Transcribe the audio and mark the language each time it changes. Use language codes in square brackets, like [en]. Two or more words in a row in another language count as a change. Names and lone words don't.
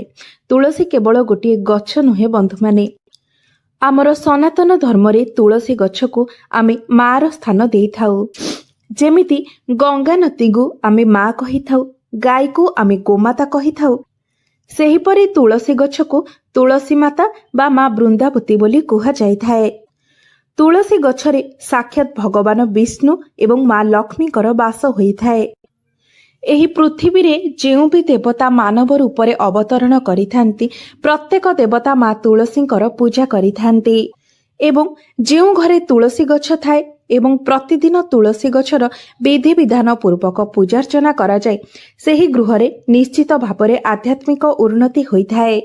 [or] ତୁଳସୀ କେବଳ ଗୋଟେ ଗଛ ନୁହେଁ ବନ୍ଧୁ ମାନେ ଆମର ସନାତନ ଧର୍ମ ରେ ତୁଳସୀ ଗଛ କୁ ଆମେ ମାର ସ୍ଥାନ ଦେଇ ଥାଉ। ଯେମିତି ଗଙ୍ଗା ନଦୀ କୁ ଆମେ ମା କହି ଥାଉ, ଗାଈ କୁ ଆମେ ଗୋମାତା କହି ଥାଉ, ସେହି ପରି ତୁଳସୀ ଗଛ କୁ ତୁଳସୀ ମାତା ବା ମା ବୃନ୍ଦାବତୀ ବୋଲି କୁହା ଯାଇ ଥାଏ। ତୁଳସୀ ଗଛରେ ସାକ୍ଷାତ ଭଗବାନ ବିଷ୍ଣୁ ଏବଂ ମା ଲକ୍ଷ୍ମୀଙ୍କର ବାସ ହୋଇ ଥାଏ। ଏହି ପୃଥିବୀ ରେ ଯେଉଁ ଭି ଦେବତା ମାନବ ରୂପ ରେ ଅବତରଣ କରିଥାନ୍ତି ପ୍ରତ୍ୟେକ ଦେବତା ମା ତୁଳସୀଙ୍କର ପୂଜା କରିଥାନ୍ତି ଏବଂ ଯେଉଁ ଘରେ ତୁଳସୀ ଗଛ ଥାଏ ଏବଂ ପ୍ରତିଦିନ ତୁଳସୀ ଗଛର ବିଧି ବିଧାନ ପୂର୍ବକ ପୂଜାର୍ଚ୍ଚନା କରା ଯାଏ ସେହି ଗୃହରେ ନିଶ୍ଚିତ ଭାବରେ ଆଧ୍ୟାତ୍ମିକ ଉନ୍ନତି ହୋଇଥାଏ।